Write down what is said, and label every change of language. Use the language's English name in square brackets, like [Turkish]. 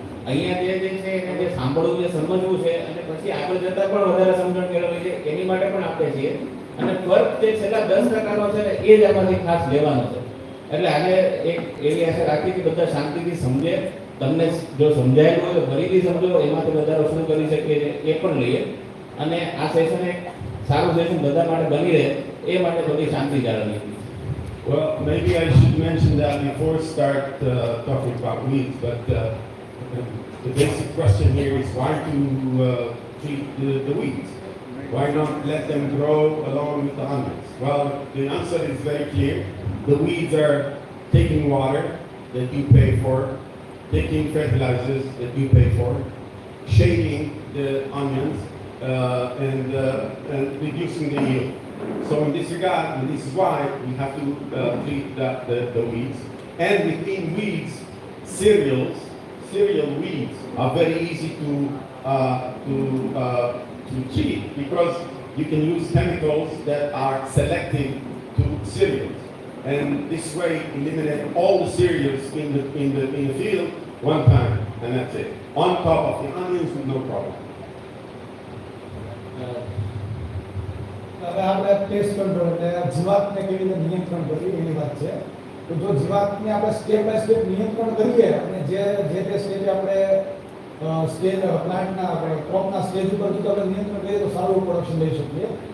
[Gujarati] અહીંયા જે છે એને જે સાંભળવું છે, સમજવું છે અને પછી આગળ જતા પણ વધારે સમજણ મેળવવી છે, એની માટે પણ આપણે છીએ. અને ફરક જે છેલ્લા 10%નો છે ને એ જ આમાંથી ખાસ લેવાનો છે. એટલે આને એક એવી આશા રાખી કે બધા શાંતિથી સમજે. તમને જો સમજાયેલું હોય તો ફરીથી સમજો, એમાંથી વધારો શું કરી શકીએ એ પણ લઈએ. અને આ સેશન એક સારું સેશન બધા માટે બની રહે એ માટે બધી શાંતિ જાળવવી. [English] Well, maybe I should mention that before we start talking about weeds, but the basic question here is why to treat the weeds? Why not let them grow along with the onions? Well, the answer is very clear. The weeds are taking water that you pay for, taking fertilizers that you pay for, shading the onions, and reducing the yield. So in this regard, and this is why we have to treat the weeds. And within weeds, cereal weeds are very easy to treat because you can use chemicals that are selective to cereals. And this way eliminate all the cereals in the field one time, and that's it. On top of the onions with no problem. [Gujarati] હવે આપણે paste control એટલે જીવાતને કેવી રીતે નિયંત્રણ કરવું એની વાત છે. તો જો જીવાતને આપણે સ્ટેપ બાય સ્ટેપ નિયંત્રણ કરીએ અને જે તે સ્ટેજે આપણે સ્ટેજ પ્લાન્ટના આપણે ક્રોપના સ્ટેજ ઉપર જો આપણે નિયંત્રણ કરીએ તો સારું પ્રોડક્શન લઈ શકીએ.